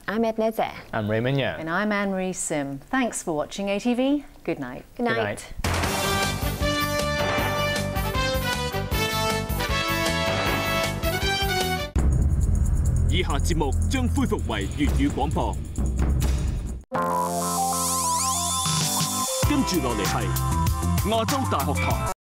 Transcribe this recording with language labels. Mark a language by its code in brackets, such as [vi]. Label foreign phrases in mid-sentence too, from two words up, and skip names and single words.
[en] I'm Edna. I'm Raymond Yang. And I'm Anne-Marie Sim. Thanks for watching ATV. Good night. Good night. Good night. [yue] 以下節目將恢復為粵語廣播。跟住落嚟係亞洲大學堂。